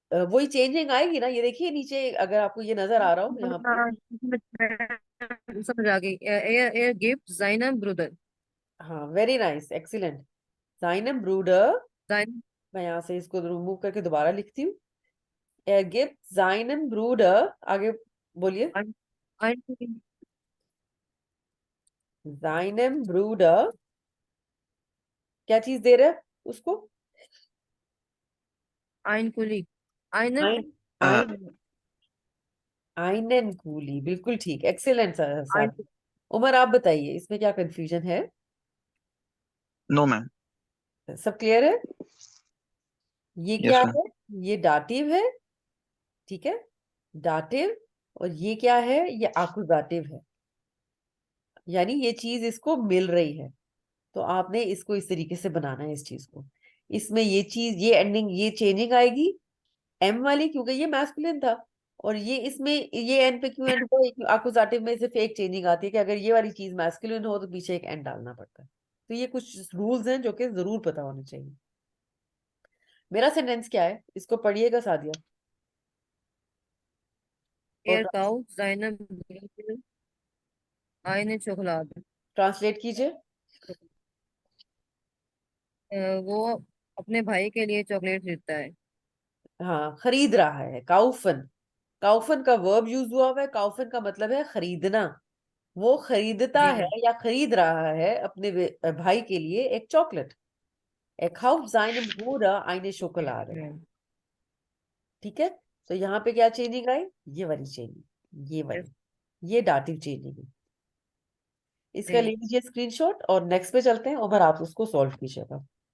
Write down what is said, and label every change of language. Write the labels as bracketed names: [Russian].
[Hindi] वही चेंजिंग आएगी ना, ये देखिए नीचे, अगर आपको ये नजर आ रहा हो यहाँ पे। हाँ, समझ आ गई। [German] एयर एयर गिफ्ट जाइनम ब्रूदर। [English] हाँ, very nice, excellent. [German] साइनम ब्रूडर। जाइन [Hindi] मैं यहाँ से इसको रिमूव करके दोबारा लिखती हूँ। [German] Er gibt seinem Bruder, [Hindi] आगे बोलिए। [German] ein Seinem Bruder, [Hindi] क्या चीज दे रहा है उसको? [German] ein Kolleg einen Ein, uh, ein, einen [Hindi] coolie, बिल्कुल ठीक, एक्सीलेंट [German] ein [Hindi] सर। उमर, आप बताइए इसमें क्या कंफ्यूजन है? [English] no ma'am. [Hindi] सब क्लियर है? ये [English] yes [Hindi] क्या [English] Ma'am. [Hindi] है? ये दाटिव है, ठीक है, दाटिव। और ये क्या है? ये आकुजाटिव है, यानी ये चीज इसको मिल रही है। तो आपने इसको इस तरीके से बनाना है, इस चीज को। इसमें ये चीज, ये एंडिंग, ये चेंजिंग आएगी एम वाली, क्योंकि ये मैस्कुलिन था। और ये इसमें ये एन पे क्यों एंड हुआ? अकुजाटिव में सिर्फ एक चेंजिंग आती है कि अगर ये वाली चीज मैस्कुलिन हो तो पीछे एक एन डालना पड़ता है। तो ये कुछ रूल्स हैं जो कि जरूर पता होने चाहिए। मेरा सेंटेंस क्या है, इसको पढ़िएगा सादिया, और [German] er kauft seinem Bruder eine Schokolade। [Hindi] Translate कीजिए। वो अपने भाई के लिए चॉकलेट खरीदता है। हाँ, खरीद रहा है, काउफन। काउफन का वर्ब यूज हुआ है। काउफन का मतलब है खरीदना। वो खरीदता जी है [English] Ma'am. [Hindi] या खरीद रहा है अपने भाई के लिए एक chocolate. [German] Er kauft seinem Bruder eine Schokolade। [English] Ma'am. [Hindi] ठीक है, तो यहाँ पे क्या चेंजिंग आई? ये वाली चेंजिंग, ये [English] yes [Hindi] वाली, ये डाटिव चेंजिंग है। इसका ले जी। लीजिए स्क्रीनशॉट और नेक्स्ट पे चलते हैं। उमर, आप उसको सॉल्व कीजिएगा।